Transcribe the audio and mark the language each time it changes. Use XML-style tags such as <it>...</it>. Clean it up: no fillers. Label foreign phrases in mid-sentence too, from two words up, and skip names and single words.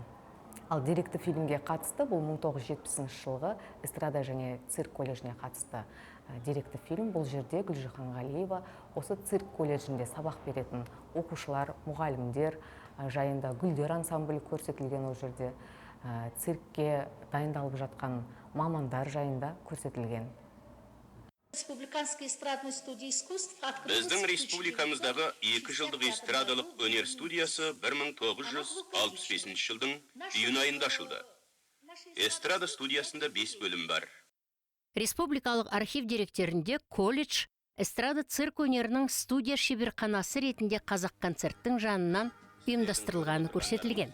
<kk>Ал деректі фильмге қатысты, бұл 1970 жылғы эстрада және цирк колледжіне қатысты деректі фильм. Бұл жерде Гүлжихан Ғалиева осы цирк колледжінде сабақ беретін оқушылар, мұғалімдер жайында, гүлдер ансамблі көрсетілген. Ол жерде циркке дайындалып жатқан мамандар жайында көрсетілген.</kk> <ru>Республиканской эстрадной студии искусств</ru> <kk>Біздің республикамыздағы 2 жылдық эстрадалық өнер студиясы 1965 жылдың июнь айында ашылды. Эстрада студиясында 5 бөлім бар. Республикалық архив деректерінде колледж эстрада цирк өнерінің студия шеберханасы ретінде Қазақконцерттің жанынан ұйымдастырылғаны көрсетілген.</kk>